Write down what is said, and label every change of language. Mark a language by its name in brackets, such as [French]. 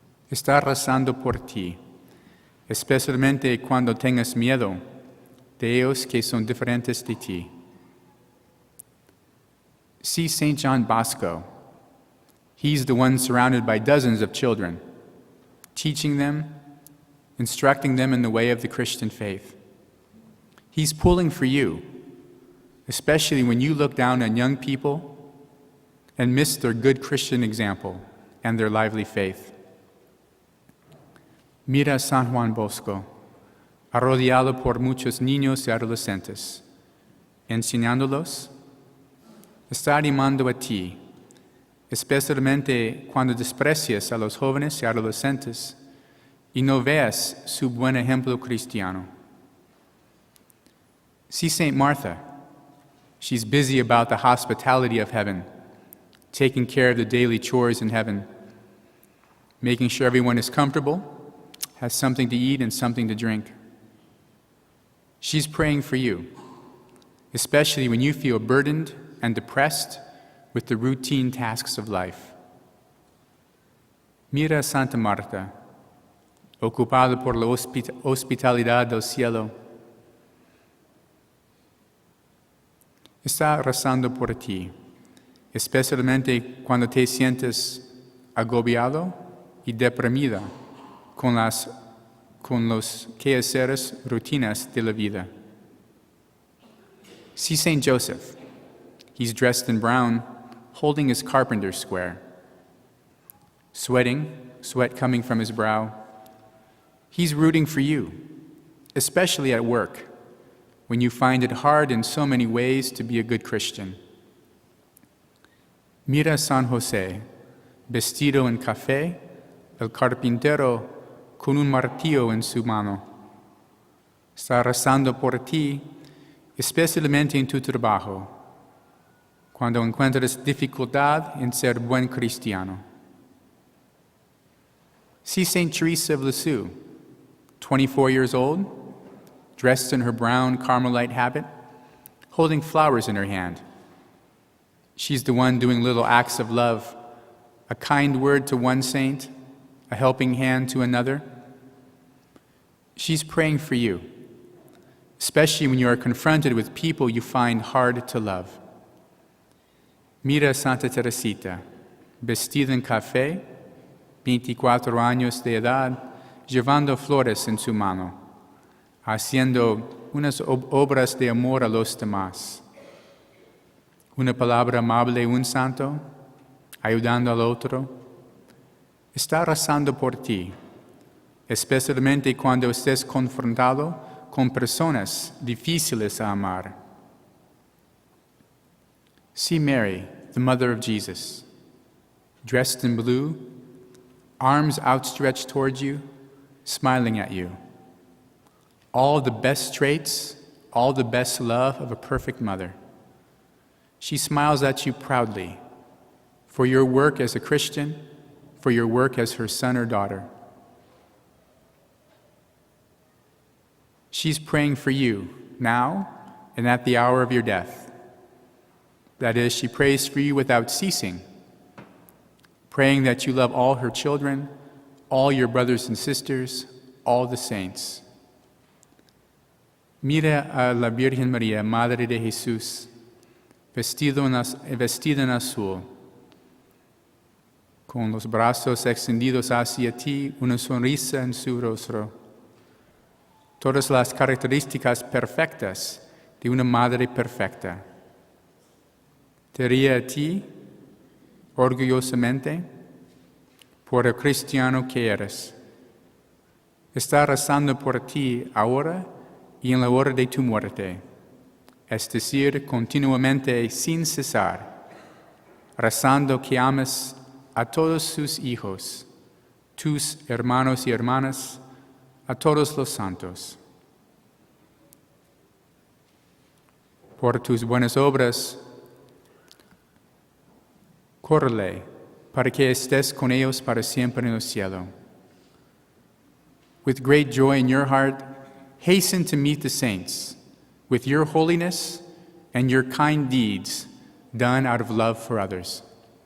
[Spanish] Está rezando por ti, especialmente cuando tengas miedo de ellos que son diferentes de ti. [English] See St. John Bosco. He's the one surrounded by dozens of children, teaching them, instructing them in the way of the Christian faith. He's pulling for you, especially when you look down on young people and miss their good Christian example and their lively faith. [Spanish] Mira a San Juan Bosco, arrodillado por muchos niños y adolescentes, enseñándolos. Está animando a ti, especialmente cuando desprecias a los jóvenes y adolescentes y no veas su buen ejemplo cristiano. [English] See St. Martha. She's busy about the hospitality of heaven, taking care of the daily chores in heaven, making sure everyone is comfortable, has something to eat and something to drink. She's praying for you, especially when you feel burdened and depressed with the routine tasks of life. [Spanish] Mira a Santa Marta, ocupada por la hospitalidad del cielo. Está rezando por ti, especialmente cuando te sientes agobiado y deprimida con los quehaceres rutinas de la vida. [English] See St. Joseph. He's dressed in brown, holding his carpenter's square. Sweat coming from his brow. He's rooting for you, especially at work, when you find it hard in so many ways to be a good Christian. [Spanish] Mira a San José, vestido en café, el carpintero con un martillo en su mano. Está rezando por ti, especialmente en tu trabajo, cuando encuentres dificultad en ser buen cristiano. [English] See St. Teresa of Lisieux, 24 years old, dressed in her brown Carmelite habit, holding flowers in her hand. She's the one doing little acts of love a kind word to one saint, a helping hand to another. She's praying for you, especially when you are confronted with people you find hard to love. [Spanish] Mira a Santa Teresita, vestida en café, 24 años de edad, llevando flores en su mano, haciendo unas obras de amor a los demás. Una palabra amable, un santo, ayudando al otro, está rezando por ti, especialmente cuando estés confrontado con personas difíciles a amar. [English] See Mary, the mother of Jesus, dressed in blue, arms outstretched towards you, smiling at you. All the best traits, all the best love of a perfect mother. She smiles at you proudly for your work as a Christian, for your work as her son or daughter. She's praying for you now and at the hour of your death. That is, she prays for you without ceasing, praying that you love all her children, all your brothers and sisters, all the saints. [Spanish] Mira a la Virgen María, Madre de Jesús, vestida en azul, con los brazos extendidos hacia ti, una sonrisa en su rostro. Todas las características perfectas de una madre perfecta. Te ríe a ti, orgullosamente, por el cristiano que eres. Está rezando por ti ahora y en la hora de tu muerte, es decir, continuamente sin cesar, rezando que ames a todos sus hijos, tus hermanos y hermanas, a todos los santos. Por tus buenas obras, córrele para que estés con ellos para siempre en el cielo. [English] With great joy in your heart, hasten to meet the saints with your holiness and your kind deeds done out of love for others.